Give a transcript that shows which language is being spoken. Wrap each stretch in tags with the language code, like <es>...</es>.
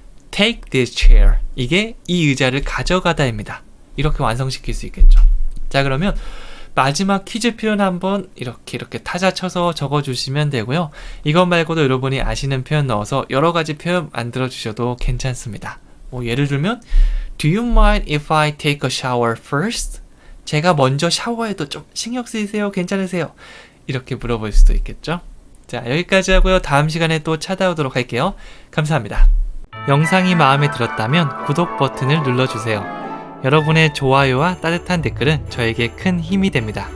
<en>take this chair.</en> <ko>이게 이 의자를 가져가다입니다. 이렇게 완성시킬 수 있겠죠. 자, 그러면 마지막 퀴즈 표현 한번 이렇게 타자 쳐서 적어주시면 되고요. 이것 말고도 여러분이 아시는 표현 넣어서 여러 가지 표현 만들어 주셔도 괜찮습니다. 뭐 예를 들면</ko> <en>Do you mind if I take a shower first?</en> <ko>제가 먼저 샤워해도 좀 신경 쓰이세요? 괜찮으세요? 이렇게 물어볼 수도 있겠죠. 자, 여기까지 하고요. 다음 시간에 또 찾아오도록 할게요. 감사합니다. 영상이 마음에 들었다면 구독 버튼을 눌러주세요. 여러분의 좋아요와 따뜻한 댓글은 저에게 큰 힘이 됩니다.</ko>